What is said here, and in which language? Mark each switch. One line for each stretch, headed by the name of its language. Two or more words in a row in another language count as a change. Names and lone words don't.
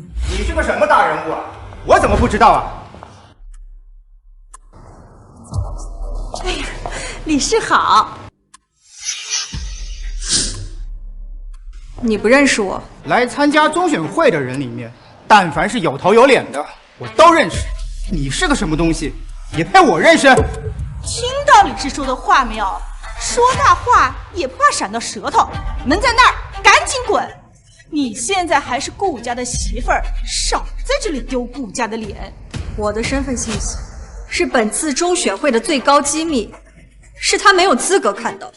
Chinese: 你是个什么大人物啊？我怎么不知道啊？哎呀，理事好。你不认识我？来参加中选会的人里面，但凡是有头有脸的，我都認識。你是個什麼東西，也配我認識？聽到理事說的話沒有？說大話也不怕閃到舌頭。門在那兒，趕緊滾！你現在還是顧家的媳婦兒，少在這裡丟顧家的臉。我的身份信息是本次中選會的最高機密，是他沒有資格看到。